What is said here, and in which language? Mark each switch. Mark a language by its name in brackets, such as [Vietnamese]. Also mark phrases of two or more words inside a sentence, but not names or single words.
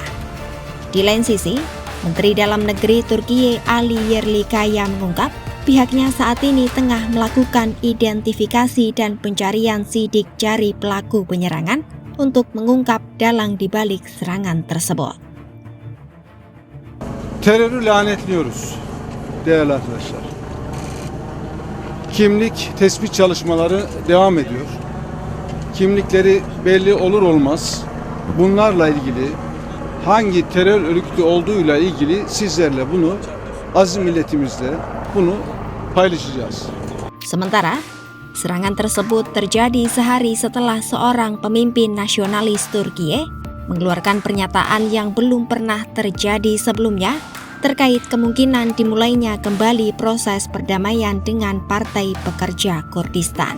[Indonesian] Di lain sisi, Menteri Dalam Negeri Turkiye Ali Yerlikaya mengungkap pihaknya saat ini tengah melakukan identifikasi dan pencarian sidik jari pelaku penyerangan untuk mengungkap dalang dibalik serangan tersebut. [Turkish] Terörü lanetliyoruz değerli arkadaşlar. Kimlik tespit çalışmaları devam ediyor. Kimlikleri belli olur olmaz bunlarla ilgili hangi terör örgütü olduğuyla ilgili sizlerle bunu aziz milletimizle bunu paylaşacağız. [Indonesian] Sementara, serangan tersebut terjadi sehari setelah seorang pemimpin nasionalis Turkiye mengeluarkan pernyataan yang belum pernah terjadi sebelumnya terkait kemungkinan dimulainya kembali proses perdamaian dengan Partai Pekerja Kurdistan.